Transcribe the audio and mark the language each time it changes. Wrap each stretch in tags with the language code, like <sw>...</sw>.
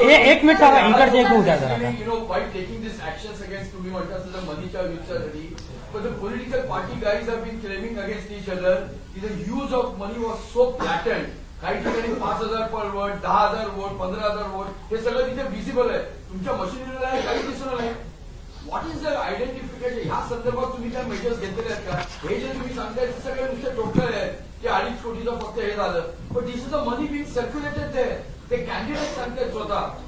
<mr>एक मिनिट थांबा, इकडचे एक होऊ द्या जरा.</mr> <en>While taking these actions against</en> <mr>तुम्ही म्हणतात</mr> <en>the moneyच्या युद्धासाठी, but the political party guys have been claiming against each other की the use of money was so blatant.</en> <mr>काही ठिकाणी 5,000 पर वोट, 10,000 वोट, 15,000 वोट हे सगळं तिथे विजिबल आहे. तुमच्या मशिनरीला काही दिसणार नाही.</mr> <en>What is the identification?</en> <mr>ह्या संदर्भात तुम्ही काय मेजर्स घेतलेले आहेत का? हे जे तुम्ही सांगताय ते सगळे नुसते टोटल आहे की 2.5 कोटीचं फक्त हे झालं, पण</mr> <en>this is the money being circulated</en> <mr>ते कॅन्डिडेट सांगतायत स्वतः.</mr>